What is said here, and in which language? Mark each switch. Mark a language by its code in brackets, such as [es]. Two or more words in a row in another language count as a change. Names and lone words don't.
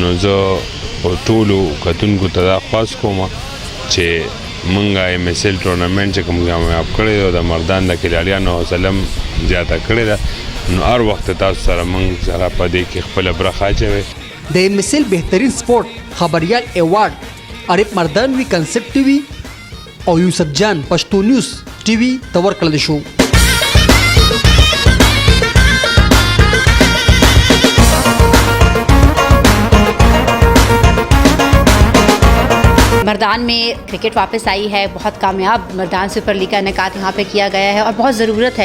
[ps] نو زه ټولو کتونکو ته دا خواست کوم چې منګه ام اس ال ټورنمنټ چې کوم کامیاب کړی دی د مردان د کلاړیانو حوصله زیاته کړې ده نو هر وخت تاسو سره موږ سره په دې کې خپله برخه اچوئ. د ام اس ال بهترین سپورټ خبریال ایوارډ عارف مردانوي کنسپټ ټي وي او یوسف جان پښتو نیوز ټي وي ته ورکړل شو. [ur] مردان میں کرکٹ واپس آئی ہے، بہت کامیاب مردان سپر لیگ کا انعقاد یہاں پہ کیا گیا ہے اور بہت ضرورت ہے.